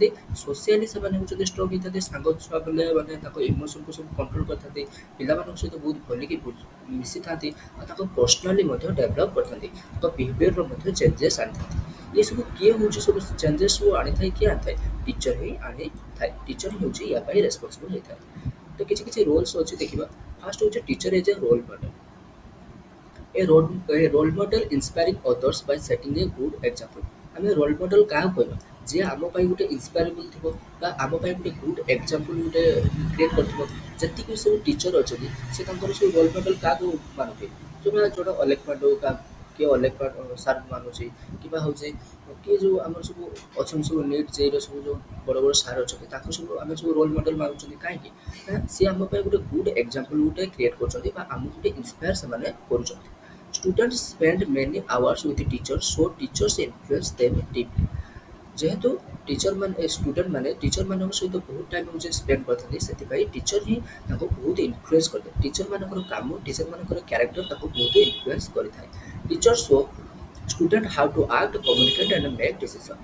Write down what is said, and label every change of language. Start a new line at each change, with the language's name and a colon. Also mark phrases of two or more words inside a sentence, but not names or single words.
Odia: ସୋସିଆଲି ସେମାନେ ହେଉଛନ୍ତି ଷ୍ଟ୍ରଙ୍ଗ ହେଇଥାନ୍ତି ସାଙ୍ଗ ଛୁଆ ପିଲା ମାନେ ତାଙ୍କ ଇମୋସନକୁ ସବୁ କଣ୍ଟ୍ରୋଲ କରିଥାନ୍ତି ପିଲାମାନଙ୍କ ସହିତ ବହୁତ ଭଲକି ମିଶିଥାନ୍ତି ଆଉ ତାଙ୍କ ପର୍ସନାଲି ମଧ୍ୟ ଡେଭଲପ୍ କରିଥାନ୍ତି ତାଙ୍କ ବିହେଭିୟରର ମଧ୍ୟ ଚେଞ୍ଜେସ୍ ଆଣିଥାନ୍ତି। ଏସବୁ କିଏ ହେଉଛି ସବୁ ଚେଞ୍ଜେସ୍ ସବୁ ଆଣିଥାଏ କିଏ ଆଣିଥାଏ ଟିଚର ହିଁ ଆଣିଥାଏ। ଟିଚର ହିଁ ହେଉଛି ୟା ପାଇଁ ରେସ୍ପନ୍ସିବଲ୍ ହେଇଥାଏ। ତ କିଛି କିଛି ରୋଲ୍ସ ଅଛି ଦେଖିବା। ଫାର୍ଷ୍ଟ ହେଉଛି
English: teacher is a role model. A role model inspiring others by setting a good example।
Odia: ଆମେ
English: role model
Odia: କାହାକୁ କହିବା ଯିଏ ଆମ ପାଇଁ ଗୋଟେ ଇନ୍ସପାୟାରେବୁଲ୍ ଥିବ ବା ଆମ ପାଇଁ ଗୋଟେ
English: good example
Odia: ଗୋଟେ କ୍ରିଏଟ୍ କରିଥିବ। ଯେତିକି ସବୁ ଟିଚର ଅଛନ୍ତି ସେ ତାଙ୍କର ସବୁ
English: role model
Odia: କାହାକୁ ମାନୁଥିବେ ଯୋଉଟା ଅଲେଖ ପାଣ୍ଡୁ କିଏ ଅଲେଖ ସାର୍ ମାନୁଛି କିମ୍ବା ହେଉଛି କିଏ ଯେଉଁ ଆମର ସବୁ ଅଛନ୍ତି ସବୁ ନିଟ୍ ଜେଇର ସବୁ ଯେଉଁ ବଡ଼ ବଡ଼ ସାର୍ ଅଛନ୍ତି ତାଙ୍କୁ ସବୁ ଆମେ ସବୁ
English: role model
Odia: ମାନୁଛନ୍ତି କାହିଁକି ନା ସିଏ ଆମ ପାଇଁ ଗୋଟେ
English: good example
Odia: ଗୋଟେ କ୍ରିଏଟ୍ କରୁଛନ୍ତି ବା ଆମକୁ ଗୋଟେ ଇନ୍ସପାୟାର ସେମାନେ କରୁଛନ୍ତି।
English: Students spend many hours with the teachers, so teachers influence them deeply।
Odia: ଯେହେତୁ ଷ୍ଟୁଡେଣ୍ଟ ମାନେ ଟିଚର ମାନଙ୍କ ସହିତ ବହୁତ ଟାଇମ୍ ହେଉଛି ସ୍ପେଣ୍ଡ କରିଥାନ୍ତି ସେଥିପାଇଁ ଟିଚର ହିଁ ତାଙ୍କୁ ବହୁତ ଇନଫ୍ଲୁଏନ୍ସ କରିଥାଏ। ଟିଚର ମାନଙ୍କର କାମ ଟିଚର ମାନଙ୍କର କ୍ୟାରେକ୍ଟର ତାକୁ ବହୁତ ଇନଫ୍ଲୁଏନ୍ସ କରିଥାଏ।
English: teacher show student how to act communicate and make decision.